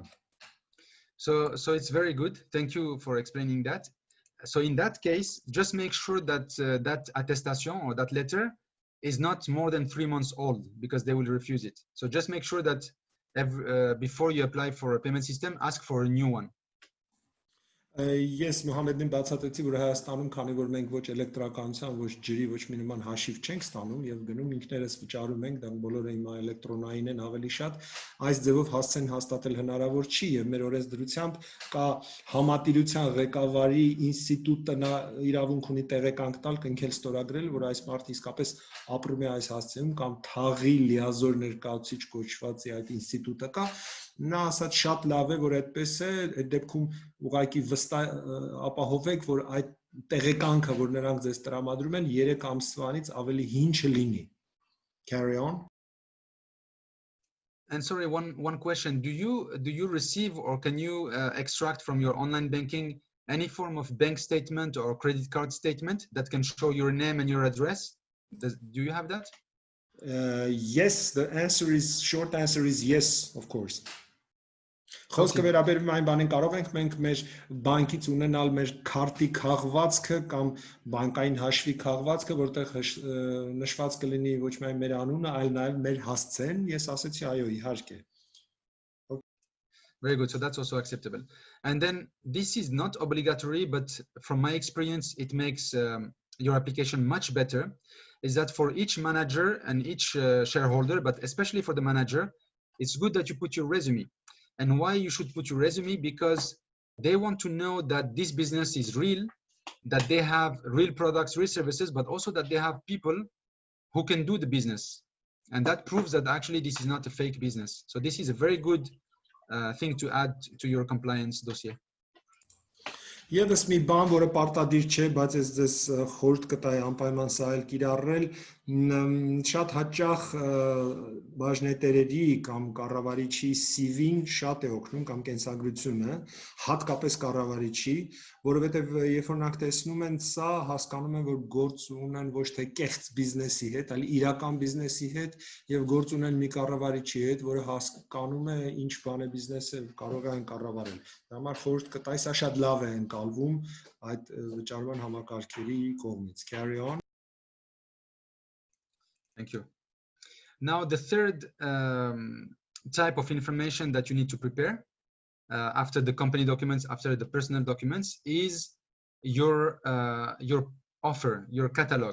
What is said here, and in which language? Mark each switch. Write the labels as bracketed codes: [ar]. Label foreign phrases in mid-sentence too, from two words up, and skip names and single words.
[en] So it's very good. Thank you for explaining that. So in that case, just make sure that that attestation or that letter is not more than 3 months old, because they will refuse it. So just make sure that before you apply for a payment system, ask for a new one. [hy] Ես Մոհամեդին բացատրեցի, որ Հայաստանում, քանի որ մենք ոչ էլեկտրականության, ոչ ջրի, ոչ մի նման հաշիվ չենք ստանում եւ գնում ինքներս վճարում ենք, դա բոլորը հիմա էլեկտրոնային են ավելի շատ, այս ձևով հասցեն հաստատել հնարավոր չի եւ մեր օրենսդրությամբ կա համատիրության ղեկավարի ինստիտուտը նա իրավունք ունի տեղեկանք տալ, կնքել ստորագրել, որ այս մարդը իսկապես ապրում է այս հասցեում կամ թաղի լիազոր ներկայացուցիչ կոչված է այդ ինստիտուտը կա, նա ասաց շատ լավ է, որ այդպես է, այդ դեպքում ուղղակի վստահ ապահովեք, որ այդ տեղեկանքը, որ նրանք ձեզ տրամադրում են, 3 ամսվանից ավելի հին չլինի. [en] Carry on. And sorry, one question. Do you receive or can you extract from your online banking any form of bank statement or credit card statement that can show your name and your address? Do you have that? Yes, short answer is yes, of course. [hy] Խոսքը վերաբերում այն բանին, կարող ենք մենք մեր բանկից ունենալ մեր քարտի քաղվածքը կամ բանկային հաշվի քաղվածքը, որտեղ նշված կլինի ոչ միայն մեր անունը, այլ նաև մեր հասցեն, ես ասեցի այո, իհարկե. [en] Very good. So that's also acceptable. And then this is not obligatory, but from my experience, it makes your application much better. Is that for each manager and each shareholder, but especially for the manager, it's good that you put your resume. And why you should put your resume? Because they want to know that this business is real, that they have real products, real services, but also that they have people who can do the business. And that proves that actually this is not a fake business. So this is a very good thing to add to your compliance dossier. [hy] Եվս մի բան, որը պարտադիր չէ, բայց ես ձեզ խորհուրդ կտայի անպայման սա էլ կիրառել, շատ հաճախ բաժնետերերի կամ կառավարիչի CV-ին շատ է օգնում կամ կենսագրությունը, հատկապես կառավարիչի, որովհետև երբ որ նրանք տեսնում են սա, հասկանում են, որ գործ ունեն ոչ թե կեղծ բիզնեսի հետ, այլ իրական բիզնեսի հետ եւ գործ ունեն մի կառավարիչի հետ, որը հասկանում է ինչ բան է բիզնեսը, կարող է կառավարել։ Դա համար խորհուրդ կտայի, սա շատ լավ է ընկալվում այդ վճարման համակարգերի կողմից. [en] Carry on. Thank you. Now, the third type of information that you need to prepare after the company documents, after the personal documents, is your offer, your catalog.